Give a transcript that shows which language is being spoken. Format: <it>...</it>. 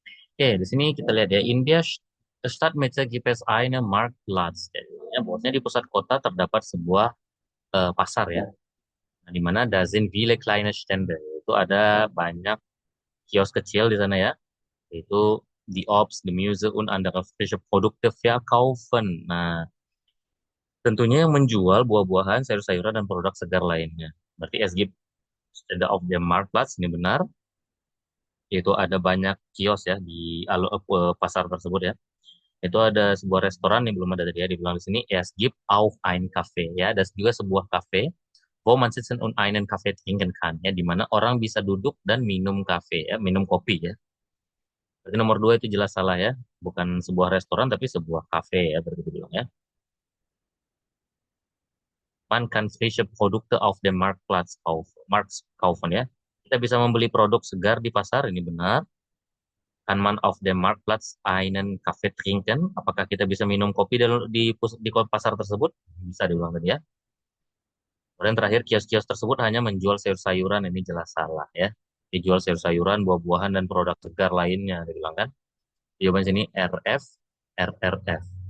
<id>Oke, di sini kita lihat ya,</id> <de>India Stadtmitte gibt es eine Marktplatz.</de> <id>Jadi, ya, bahwasanya di pusat kota terdapat sebuah pasar ya. Nah, di mana</id> <de>da sind viele kleine Stände.</de> <id>Itu ada banyak kios kecil di sana ya.</id> <de>Yaitu die Obst, Gemüse und andere frische Produkte verkaufen.</de> <id>Nah, tentunya yang menjual buah-buahan, sayur-sayuran, dan produk segar lainnya.</id> <de>Berarti es gibt Stände auf dem Marktplatz,</de> <id>ini benar. Yaitu ada banyak kios ya di pasar tersebut ya. Itu ada sebuah restoran yang belum ada tadi ya, dibilang di sini</id> <de>es gibt auch ein Café</de> <id>ya, ada juga sebuah kafe</id> <de>wo man sitzen und einen Kaffee trinken kann</de> <id>ya, di mana orang bisa duduk dan minum kafe ya, minum kopi ya. Berarti nomor dua itu jelas salah ya, bukan sebuah restoran tapi sebuah kafe ya, berarti dibilang ya.</id> <de>Man kann frische Produkte auf dem Marktplatz kaufen ya.</de> <id>Kita bisa membeli produk segar di pasar, ini benar.</id> <de>Kann man auf dem Marktplatz einen Kaffee trinken?</de> <id>Apakah kita bisa minum kopi di pasar tersebut? Bisa dibilang tadi ya. Kemudian terakhir, kios-kios tersebut hanya menjual sayur-sayuran, ini jelas salah ya. Dijual sayur-sayuran, buah-buahan, dan produk segar lainnya, dibilang kan. Jawaban sini RF, RRF.</id>